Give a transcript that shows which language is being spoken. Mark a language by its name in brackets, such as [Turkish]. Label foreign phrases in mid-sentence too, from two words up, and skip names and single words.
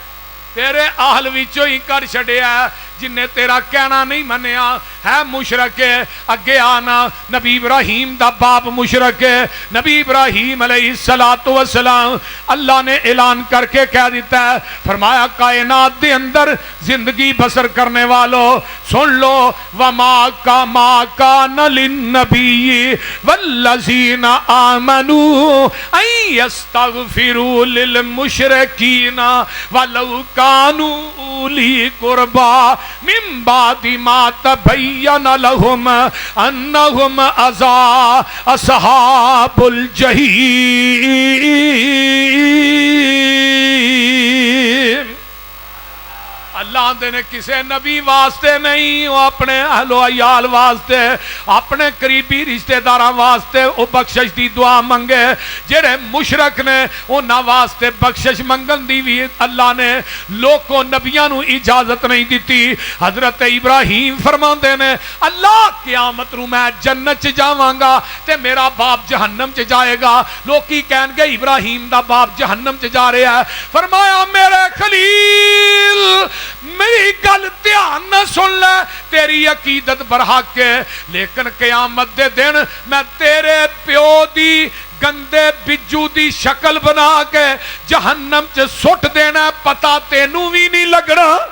[Punjabi] تیرے اہل وچوں ہی کر چھڑے ہے. جنہیں تیرا کہنا نہیں منیا ہے مشرک ہے. اگے آنا نبی ابراہیم دا باپ مشرک ہے. نبی ابراہیم علیہ السلام اللہ نے اعلان کر کے کہہ دیتا ہے, فرمایا کائنات دے اندر زندگی بسر کرنے والو سن لو. [Arabic] وما کان للنبی والذین آمنوا ان یستغفروا للمشرکین ولو کانوا اولی قربا من بعد ما تبین لهم انہم اصحاب الجحیم. [Punjabi] اللہ دے نے کسے نبی واسطے نہیں, وہ اپنے اہل و عیال واسطے, اپنے قریبی رشتہ داراں واسطے وہ بخشش دی دعا منگے. جڑے مشرک نے انہاں واسطے بخشش منگن دی بھی اللہ نے لوکوں نبیاں نو اجازت نہیں دیتی. حضرت ابراہیم فرماندے نے اللہ قیامت نو میں جنت چ جاواں گا تے میرا باپ جہنم چ جائے گا. لوکی کہن گے ابراہیم دا باپ جہنم چ جا رہا ہے. فرمایا میرے خلیل میری گل دھیان نہ سن لے, تیری عقیدت برحق ہے, لیکن قیامت دے دن میں تیرے پیو دی گندے بجو دی شکل بنا کے جہنم چ سٹ دینا, پتا تینوں بھی نہیں لگنا.